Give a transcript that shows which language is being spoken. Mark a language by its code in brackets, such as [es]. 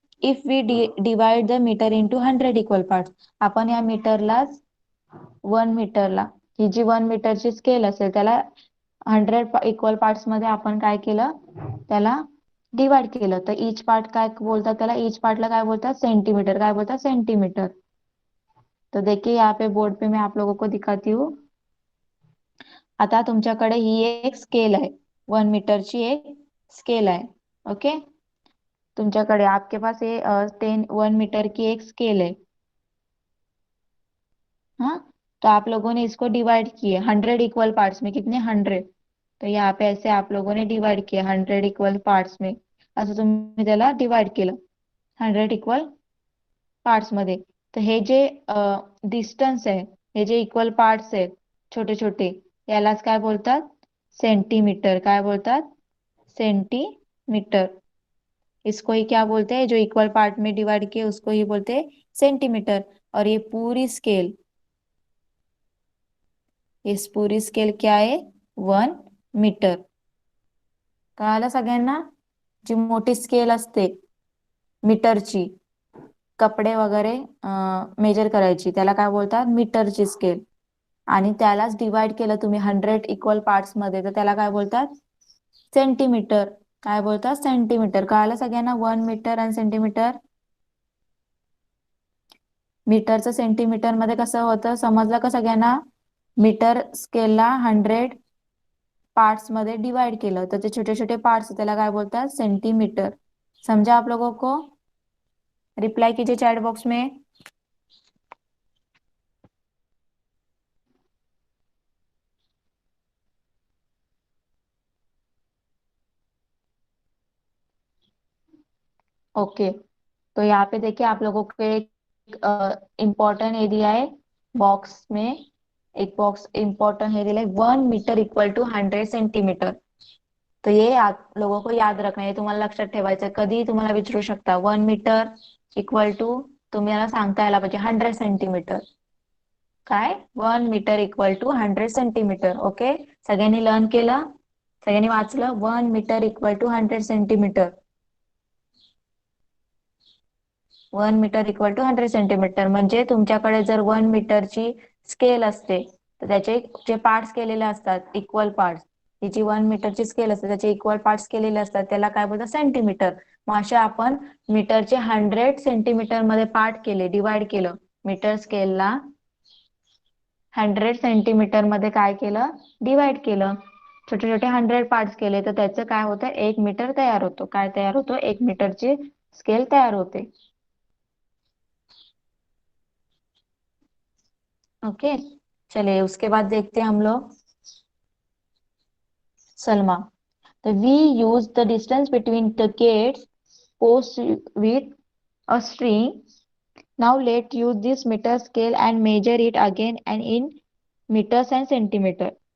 [en] if we divide the metre into 100 equal part, [mr] आपण या मीटरलाच 1 मीटरला, ही जी 1 मीटरची स्केल असेल त्याला 100 इक्वल पार्ट्स मध्ये आपण काय केलं, त्याला डिवाइड केलं. तर इच पार्ट काय बोलतात त्याला, इच पार्टला काय बोलतात, सेंटीमीटर. काय बोलतात, सेंटीमीटर. [hi] तो देखिए यहाँ पे बोर्ड पे मैं आप लोगों को दिखाती हूँ. [mr] आता तुमच्याकडे ही एक स्केल आहे, 1 मीटरची एक स्केल आहे. [hi] ओके, [mr] तुमच्याकडे [hi] आपके पास ये 1 मीटर की एक स्केल है. हाँ, तो आप लोगों ने इसको डिवाइड किए 100 इक्वल पार्ट्स में, कितने, 100. तो यहाँ पे ऐसे आप लोगों ने डिवाइड किया 100 इक्वल पार्ट्स में, [mr] असं तुम्ही त्याला डिवाइड केलं 100 इक्वल पार्ट्स मध्ये. तर हे जे डिस्टन्स आहे, हे जे इक्वल पार्ट्स आहेत छोटे छोटे, यालाच काय बोलतात, सेंटीमीटर. काय बोलतात, सेंटीमीटर. [hi] इसको ही क्या बोलते हैं, जो इक्वल पार्ट में डिवाइड किए उसको ही बोलते हैं सेंटीमीटर. और ये पूरी स्केल, इस पूरी स्केल क्या आहे, 1 मीटर. [mr] कळालं सगळ्यांना. जी मोठी स्केल असते मीटरची, कपडे वगैरे मेजर करायची, त्याला काय बोलतात, मीटरची स्केल. आणि त्यालाच डिवाइड केलं तुम्ही 100 इक्वल पार्ट्स मध्ये, तर त्याला काय बोलतात, सेंटीमीटर. काय बोलतात, सेंटीमीटर. कळालं सगळ्यांना, 1 मीटर आणि सेंटीमीटर. मीटरचं सेंटीमीटर मध्ये कसं होतं, समजलं का सगळ्यांना. मीटर स्केलला 100 पार्ट्स मध्ये डिवाइड केलं, तर ते छोटे छोटे पार्ट्स त्याला काय बोलतात, सेंटीमीटर. [hi] समझा आप लोगों को. रिप्लाई कीजिए चैट बॉक्स में. ओके, तो यहाँ पे देखिए आप लोगों को एक इम्पोर्टेंट एरिया है बॉक्स में, एक बॉक्स इम्पोर्टेंट एरिया है, 1 मीटर इक्वल टू 100 सेंटीमीटर. [mr] तर [hi] ये आप लोगों को याद रखना, [mr] हे तुम्हाला लक्षात ठेवायचं. कधी तुम्हाला विचारू शकता, 1 मीटर इक्वल टू तुम्हाला सांगता यायला पाहिजे 100 सेंटीमीटर. काय 1 metre equal to 100 centimetre. Okay, सगळ्यांनी लर्न केलं, सगळ्यांनी वाचलं. 1 metre equal to 100 centimetre. 1 metre equal to 100 centimetre म्हणजे तुमच्याकडे जर 1 मीटरची स्केल असते तर त्याचे जे पार्ट्स केलेले असतात इक्वल पार्ट्स, ही जी 1 मीटरची स्केल असते त्याचे इक्वल पार्ट्स केलेले असतात त्याला काय बोलतात, सेंटीमीटर. मग असे आपण मीटरचे 100 सेंटीमीटर मध्ये पार्ट केले, डिवाइड केलं. मीटर स्केलला 100 सेंटीमीटर मध्ये काय केलं, डिवाइड केलं. छोटे छोटे 100 पार्ट्स केले तर त्याचं काय होतं, 1 मीटर तयार होतो. काय तयार होतो, 1 मीटरची स्केल तयार होते. [hi] ओके, चलिए उसके बाद देखते हैं हम लोग सलमा. [en] तो we use the distance between the gates post with a string. Now let use this meter scale and measure it again and in meters and centimeter.